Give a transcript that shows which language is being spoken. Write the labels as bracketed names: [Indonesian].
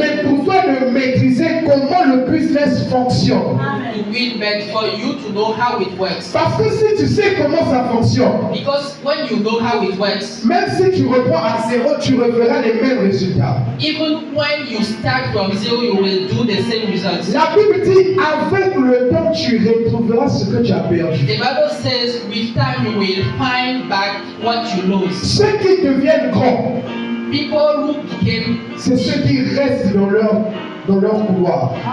[French] mais pour toi de maîtriser comment le business fonctionne. [English] to win, but for you to know how it works. [French] Parce que si tu sais comment ça fonctionne, [English] Because when you know how it works, [French] même si tu reprends à zéro, tu referas les mêmes résultats. [English] even when you start from zero, you will do the same results. [French] La Bible dit, avec le temps, tu retrouveras ce que tu as perdu. [English] The Bible says, with time you will find back what you lost. [French] Ceux qui deviennent grands, [English] People who became [French] c'est ceux qui restent dans leur couloir.